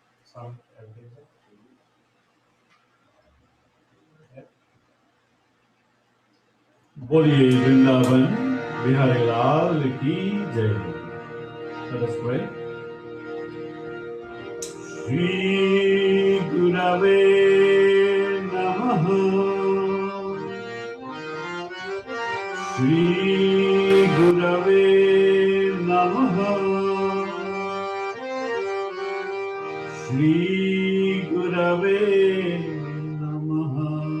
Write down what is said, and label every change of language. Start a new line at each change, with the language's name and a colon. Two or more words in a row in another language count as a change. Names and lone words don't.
English: Sound everything. Yeah.
Hindi: बोलिए वृंदावन बिहारी लाल की जय.
English: Let us pray.
Sanskrit: श्री गुरवे नमः. श्री गुरवे नमः. श्री गुरवे नमः.